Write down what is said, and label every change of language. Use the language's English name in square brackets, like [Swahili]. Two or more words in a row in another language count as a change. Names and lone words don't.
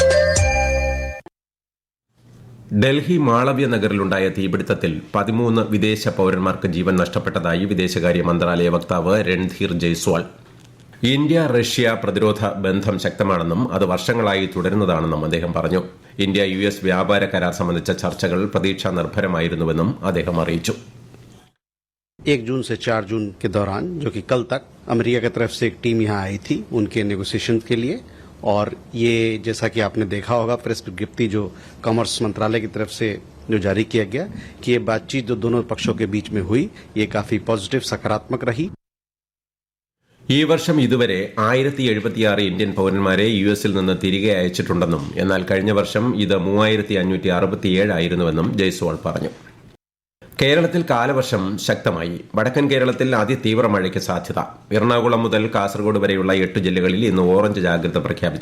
[Malayalam] ഡൽഹി മാളവ്യ നഗറിലുണ്ടായ തീപിടുത്തത്തിൽ 13 വിദേശ പൌരന്മാർക്ക് ജീവൻ നഷ്ടപ്പെട്ടതായി വിദേശകാര്യ മന്ത്രാലയ വക്താവ് രൺധീർ ജയ്സ്വാൾ. ഇന്ത്യ റഷ്യ പ്രതിരോധ ബന്ധം ശക്തമാണെന്നും അത് വർഷങ്ങളായി തുടരുന്നതാണെന്നും അദ്ദേഹം പറഞ്ഞു. ഇന്ത്യ US വ്യാപാര കരാർ സംബന്ധിച്ച ചർച്ചകൾ പ്രതീക്ഷാ നിർഭരമായിരുന്നുവെന്നും അദ്ദേഹം അറിയിച്ചു. [Hindi] 1 जून से 4 जून के दौरान, जो कि कल तक अमेरिका की तरफ से एक टीम यहाँ आई थी उनके नेगोशिएशन के लिए, और ये जैसा कि आपने देखा होगा प्रेस विज्ञप्ति जो कॉमर्स मंत्रालय की तरफ से जो जारी किया गया कि ये बातचीत जो दोनों पक्षों के बीच में हुई ये काफी पॉजिटिव सकारात्मक रही. [Malayalam] ഈ വർഷം ഇതുവരെ 1076 ഇന്ത്യൻ പൌരന്മാരെ US നിന്ന് തിരികെ അയച്ചിട്ടുണ്ടെന്നും എന്നാൽ കഴിഞ്ഞ വർഷം ഇത് 3567 ആയിരുന്നുവെന്നും ജയ്സ്വാൾ പറഞ്ഞു. കേരളത്തിൽ കാലവർഷം ശക്തമായി. വടക്കൻ കേരളത്തിൽ അതിതീവ്ര മഴയ്ക്ക് സാധ്യത. എറണാകുളം മുതൽ കാസർഗോഡ് വരെയുള്ള 8 ജില്ലകളിൽ ഇന്ന് ഓറഞ്ച് ജാഗ്രത പ്രഖ്യാപിച്ചു.